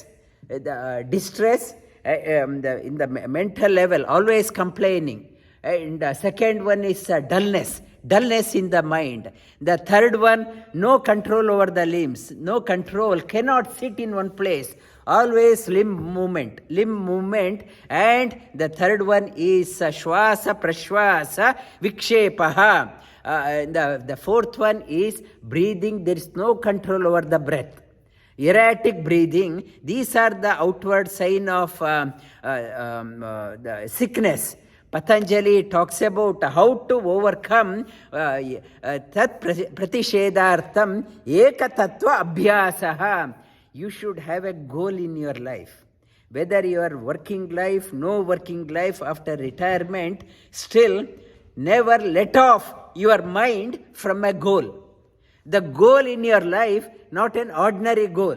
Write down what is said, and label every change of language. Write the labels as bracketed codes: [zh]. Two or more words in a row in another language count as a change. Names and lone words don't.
[en] The distress in the mental level, always complaining. And the second one is dullness in the mind. The third one, no control over the limbs, no control, cannot sit in one place, always limb movement. And the third one is [sa] shwasa prashwasa vikshepaha. [en] The fourth one is breathing, there is no control over the breath. Erratic breathing, these are the outward sign of the sickness. Patanjali talks about how to overcome [sa] tat pratishedartham eka tattva abhyasaha. [en] You should have a goal in your life. Whether you are working life, no working life, after retirement, still never let off your mind from a goal. The goal in your life, not an ordinary goal.